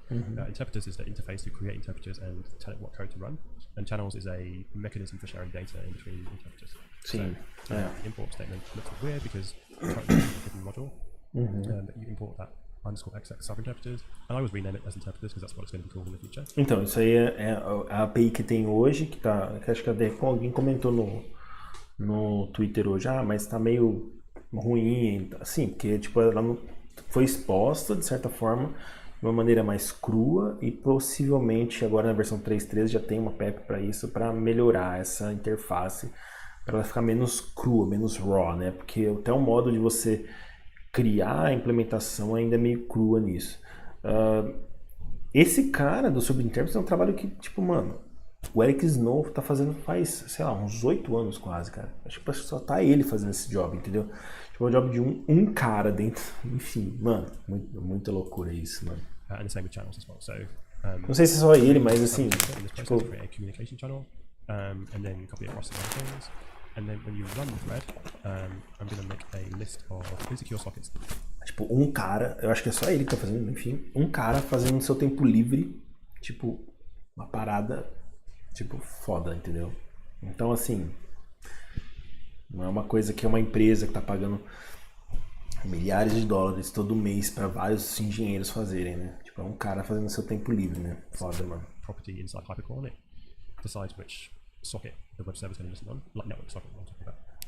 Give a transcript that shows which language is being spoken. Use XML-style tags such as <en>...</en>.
<en>Interpreters is the interface to create interpreters and tell it what code to run, and channels is a mechanism for sharing data in between interpreters. So the import statement looks weird because it's a different module, but you import that _xx sub-interpreters, and I always rename it as interpreters because that's what it's going to be called in the future.</en> <pt>Então, isso aí é a API que tem hoje, que acho que até alguém comentou no Twitter hoje, mas tá meio ruim, assim, porque tipo, ela não foi exposta, de certa forma, de uma maneira mais crua, e possivelmente agora na versão 3.13 já tem uma PEP para isso, para melhorar essa interface, para ela ficar menos crua, menos raw, né? Porque até o modo de você criar a implementação ainda é meio crua nisso. Esse cara do subintérprete é um trabalho que, tipo, mano, O Eric Snow tá fazendo faz, sei lá, uns 8 anos quase, cara. Acho que só tá ele fazendo esse job, entendeu? Tipo, é um job de um cara dentro. Enfim, mano, muita loucura isso, mano.</pt> <en>And the same with channels as well. So,</en> <pt>não sei se é só ele, mas assim, tipo...</pt> <en>create a communication channel, and then copy it across the other things. And then when you run the thread, I'm going to make a list of insecure sockets.</en> <pt>Tipo, um cara, eu acho que é só ele que tá fazendo, enfim, um cara fazendo no seu tempo livre, tipo, uma parada, tipo, foda, entendeu? Então, assim, não é uma coisa que é uma empresa que tá pagando milhares de dólares todo mês pra vários engenheiros fazerem, né? Tipo, é um cara fazendo no seu tempo livre, né? Foda, mano.</pt> <en>Property inside hypercore, it decides which socket the web server is going to listen on, like network socket I'm talking about.</en>